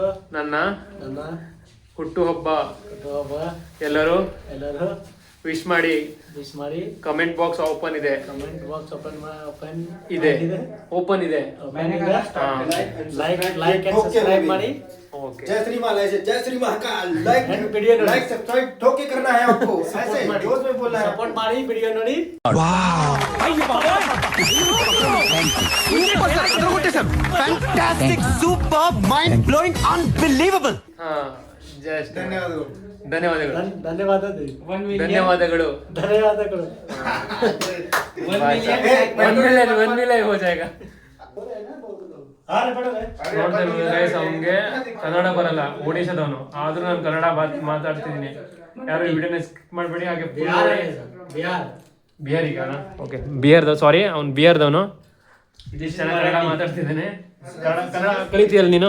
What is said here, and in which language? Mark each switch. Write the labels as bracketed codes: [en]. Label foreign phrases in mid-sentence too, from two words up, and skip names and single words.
[kn] ನನ್ನ ನನ್ನ ಹುಟ್ಟುಹಬ್ಬ. ಹುಟ್ಟುಹಬ್ಬ. ಎಲ್ಲರೂ ವಿಶ್ ಮಾಡಿ. [en] comment box open [kn] ಇದೆ. [en] comment box open [kn] ಇದೆ, ಓಪನ್ ಇದೆ. [en] like and subscribe [kn] ಮಾಡಿ. ಓಕೆ, [hi] जय श्री माला से जय श्री महाकाल. लाइक वीडियो [en] like subscribe [hi] ठोके करना है आपको. ऐसे जोश में बोलना है. [kn] ಸಪೋರ್ಟ್ ಮಾಡಿ, ವಿಡಿಯೋ ನೋಡಿ. [en] Fantastic, superb, mind-blowing, unbelievable. [kn] ಹಾ, ಜಸ್ಟ್ [hi] धन्यवाद. [kn] ಧನ್ಯವಾದಗಳು. ಧನ್ಯವಾದಗಳು. ಧನ್ಯವಾದಗಳು. ಧನ್ಯವಾದಗಳು. [hi] 1 million हो जाएगा. [kn] ನೋಡ್ತಾ ಇರ್ಬೋದು ಗೈಸ್, ಅವನಿಗೆ ಕನ್ನಡ ಬರಲ್ಲ, ಒಡಿಶಾದವನು. ಆದ್ರೂ ನಾನು ಕನ್ನಡ ಮಾತಾಡ್ತಿದ್ದೀನಿ. ಯಾರು ಈ ವಿಡಿಯೋನ ಸ್ಕಿಪ್ ಮಾಡಬೇಡಿ. ಹಾಗೆ ಬಿಹಾರಿಗ. ಓಕೆ, ಸಾರಿ, ಅವ್ನು ಬಿಹಾರ್ದವನು. ಇದಿಷ್ಟು ಚೆನ್ನಾಗಿ ಕನ್ನಡ ಮಾತಾಡ್ತಿದ್ದಾನೆ. ಕನ್ನಡ ಕಲಿತೀಯಲ್ಲ ನೀನು?